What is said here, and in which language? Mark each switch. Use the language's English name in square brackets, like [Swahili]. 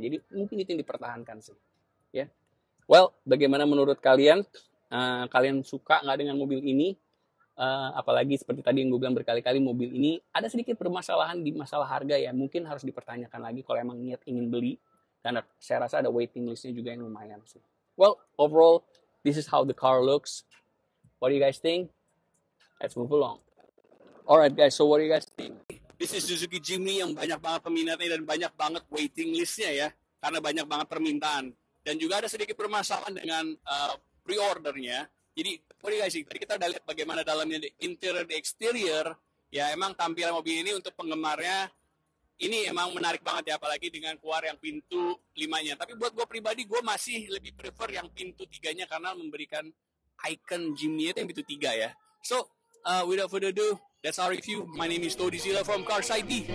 [Indonesian] Jadi mungkin itu yang dipertahankan sih. Ya. Well, bagaimana menurut kalian? Kalian suka nggak dengan mobil ini? Apalagi seperti tadi yang gue bilang berkali-kali, mobil ini ada sedikit permasalahan di masalah harga ya. Mungkin harus dipertanyakan lagi kalau emang niat ingin beli. Karena saya rasa ada waiting listnya juga yang lumayan sih. [English] Well, overall, this is how the car looks. What do you guys think? Let's move along. Alright guys, so what do you guys think? This is [Indonesian] Suzuki Jimny yang banyak banget peminatnya dan banyak banget waiting listnya ya. Karena banyak banget permintaan. Dan juga ada sedikit permasalahan dengan pre-ordernya. [English] Jadi, what do you guys think? [Indonesian] Tadi kita udah lihat bagaimana dalamnya di interior dan exterior. Ya, emang tampilan mobil ini untuk penggemarnya ini emang menarik banget ya. Apalagi dengan keluar yang pintu 5-nya. Tapi buat gue pribadi, gue masih lebih prefer yang pintu 3-nya karena memberikan icon Jimny itu yang pintu 3 ya. [English] So, without further ado, that's our review. My name is Todi Zilla from Carside D.